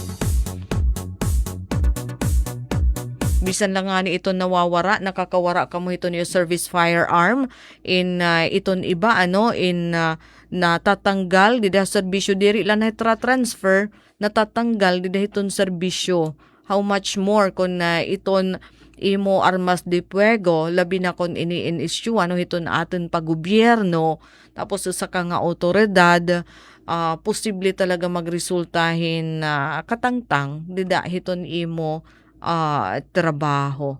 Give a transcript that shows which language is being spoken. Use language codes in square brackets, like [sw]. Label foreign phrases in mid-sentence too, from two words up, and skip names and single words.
[war] Bisan lang nga ni ito nawawara, nakakawara ka mo ito niyo service firearm in iton iba natatanggal dida serbisyo diri lang na transfer natatanggal dida iton serbisyo. [en] How much more [war] kung iton imo [es] armas de fuego [war] labi na kon ini-issue iton aton paggobyerno tapos sa ka nga otoridad posible talaga magresultahin katangtang dida hiton imo trabaho.